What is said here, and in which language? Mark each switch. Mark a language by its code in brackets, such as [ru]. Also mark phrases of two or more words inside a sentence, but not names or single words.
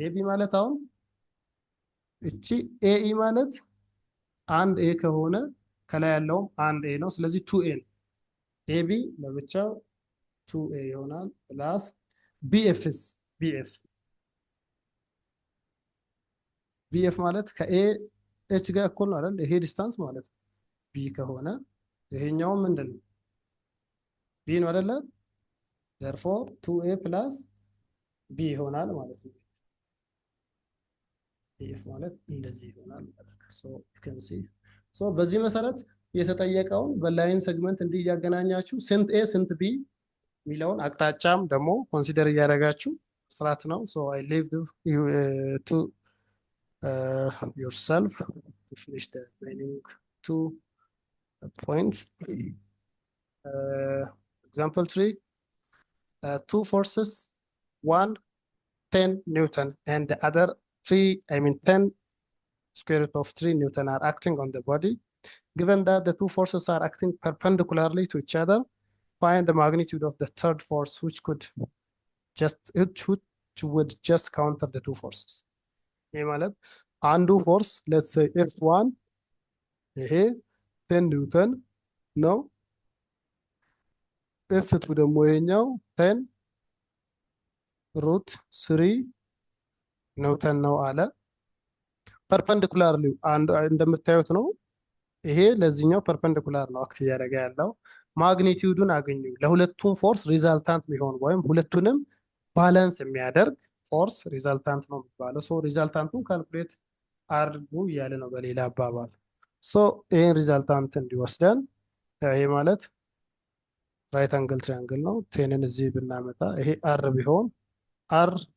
[am] ኤቢ ማለት አሁን እቺ ኤኢ ማለት አንድ ኤ ከሆነ ከላይ ያለውም አንድ ኤ ነው። ስለዚህ 2 ኤ ነው። ኤቢ ለብቻው 2 ኤ ይሆናል ፕላስ ቢኤፍስ ቢኤፍ ማለት ከኤ ኤች ጋር እኩል ነው አይደል? ይሄ ዲስታንስ ማለት ነው። ቢ ከሆነ ይሄኛው ምንድን ነው? ቢ ነው አይደለ? [en] therefore 2a plus b [am] ይሆናል ማለት ነው። ኤፍ ማለት እንደዚህ ይሆናል ማለት ነው። [en] so you can see so [am] በዚህ መሰረት የተጠየቀውን በላይን ሴግመንት እንዲህ እያገናኛችሁ ስንት ኤ ስንት ቢ የሚለውን አቅጣጫም ደግሞ ኮንሲደር እያደረጋችሁ ስራት ነው። [en] so I leave you to yourself to finish the remaining 2 points. Example 3, 2 forces, one 10 Newton and the other 10 square root of 3 Newton are acting on the body. given that the two forces are acting perpendicularly to each other, find the magnitude of the third force which would just counter the two forces. [am] ይህ ማለት አንዱ ፎርስ [en] let's say [am] F1 ይሄ 10 ኒውተን ነው። F2 ደግሞ ይሄኛው 10 ሩት 3 ኒውተን ነው አለ። ፐርፐንዲኩላርሊ እንደምታዩት ነው። ይሄ ለዚህኛው ፐርፐንዲኩላር ነው አክት እያደረገ ያለው። ማግኒቲዩዱን አገኙ። ለሁለቱም [en] force resultant [am] የሚሆን ወይም ሁለቱንም ባላንስ የሚያደርግ [en] force resultant [am] ነው የሚባለው። ሶ ሪዛልታንቱን ካልኩሌት አድርጉ እያለ ነው በሌላ አባባል። ሶ ይህን ሪዛልታንት እንዲወስደን ይሄ ማለት [en] right angle triangle [am] ነው። ቴንን እዚህ ብናመጣ ይሄ አር ቢሆን አር